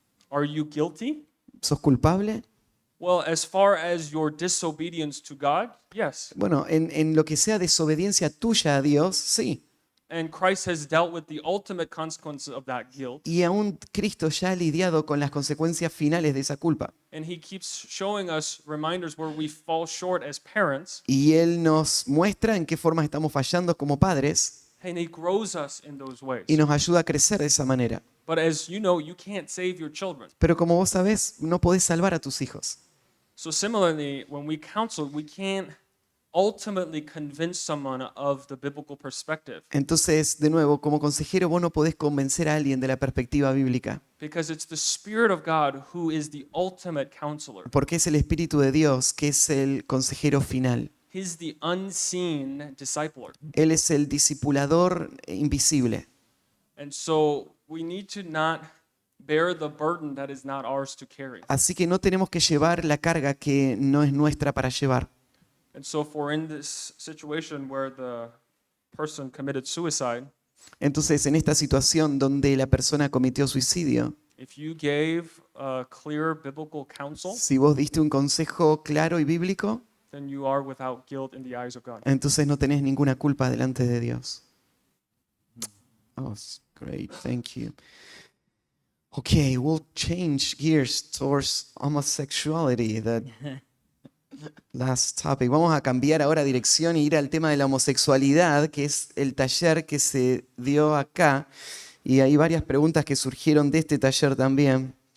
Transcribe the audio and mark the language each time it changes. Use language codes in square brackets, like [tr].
[en] Are you guilty? [es] ¿Sos culpable? [en] Well, as far as your disobedience to God, yes. [es] Bueno, en lo que sea desobediencia tuya a Dios, sí. [en] And Christ has dealt with the ultimate consequence of that guilt. [es] Y aún Cristo ya ha lidiado con las consecuencias finales de esa culpa. [en] And he keeps showing us reminders where we fall short as parents, [es] Y Él nos muestra en qué formas estamos fallando como padres [en] and he grows us in those ways. [es] y nos ayuda a crecer de esa manera. [en] But as you know, you can't save your children. [es] Pero como vos sabés, no podés salvar a tus hijos. [en] So similarly, when we counsel, we can't ultimately convince someone of the biblical perspective, [es] Entonces, de nuevo, como consejero, vos no podés convencer a alguien de la perspectiva bíblica, [en] because it's the Spirit of God who is the ultimate counselor. [es] porque es el Espíritu de Dios que es el consejero final. [en] He's the unseen discipler. [es] Él es el discipulador invisible. [en] And so we need to not bear the burden that is not ours to carry. [es] Así que no tenemos que llevar la carga que no es nuestra para llevar. [en] And so if we're in this situation where the person committed suicide, [es] Entonces, en esta situación donde la persona cometió suicidio, [en] if you gave a clear biblical counsel, [es] si vos diste un consejo claro y bíblico, [en] then you are without guilt in the eyes of God. [es] entonces no tenés ninguna culpa delante de Dios. [en] Oh, great, thank you. Okay, we'll change gears towards homosexuality, the last topic. [es] Vamos a cambiar ahora dirección e ir al tema de la homosexualidad, que es el taller que se dio acá. Y hay varias preguntas que surgieron de este taller también.